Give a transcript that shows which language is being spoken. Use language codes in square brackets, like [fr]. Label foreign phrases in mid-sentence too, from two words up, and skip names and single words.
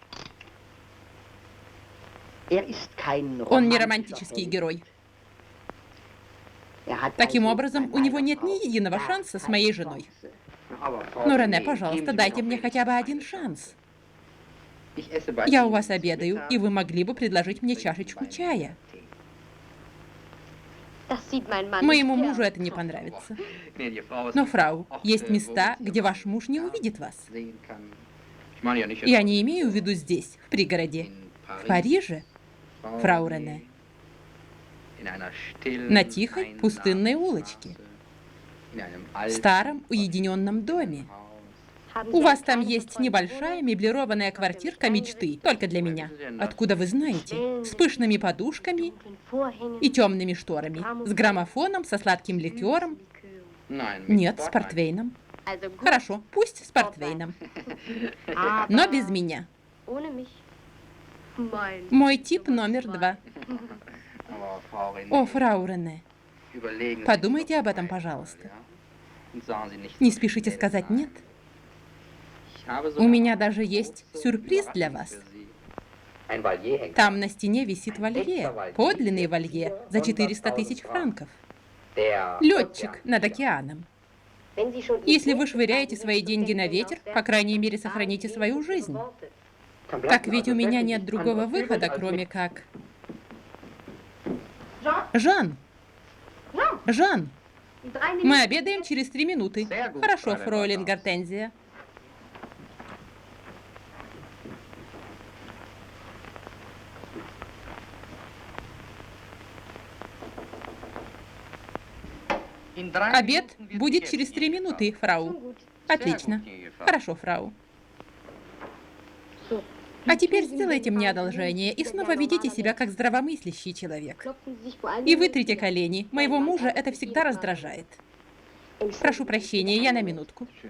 [ru] Он не романтический герой. Таким образом, у него нет ни единого шанса с моей женой. Но, Рене, пожалуйста, дайте мне хотя бы один шанс. Я у вас обедаю, и вы могли бы предложить мне чашечку чая. [de] Das sieht mein Mann [ru] Моему [de] nicht [ru] мужу [de] gern. [ru] это не понравится. Но, фрау, есть места, где ваш муж не увидит вас. Я не имею в виду здесь, в пригороде. В Париже, фрау Рене. На тихой, пустынной улочке. В старом, уединенном доме. [de] Haben [ru] У [de] Sie [ru] вас [de] eine [ru] там [de] kleine [ru] есть небольшая меблированная квартирка мечты, только для меня. Откуда вы знаете? С пышными подушками [de] dunklen Vorhängen, [ru] и темными шторами. С граммофоном, со сладким ликером. Нет, с портвейном. [de] also gut, [ru] Хорошо, пусть с портвейном. [de] aber [ru] Но без меня. [de] ohne mich. Mein [ru] Мой тип номер 2. О, фрау Рене, подумайте об этом, пожалуйста. Не спешите сказать «нет». У меня даже есть сюрприз для вас. Там на стене висит волье, подлинный волье, за 400 000 франков. Летчик над океаном. [de] Wenn Sie schon [ru] Если вы швыряете свои деньги на ветер, по крайней мере, сохраните свою жизнь. Так ведь у меня нет другого выхода, кроме как... Жан! Жан! [de] die 3 Minuten [ru] Мы обедаем через 3 минуты. Хорошо, фройлен Гортензия. Обед будет через 3 минуты, фрау. Отлично. Хорошо, фрау. А теперь сделайте мне одолжение и снова ведите себя как здравомыслящий человек. [de] klopfen Sie sich vor allem [ru] И вытрите колени. Моего мужа это всегда раздражает. Прошу прощения, я на минутку.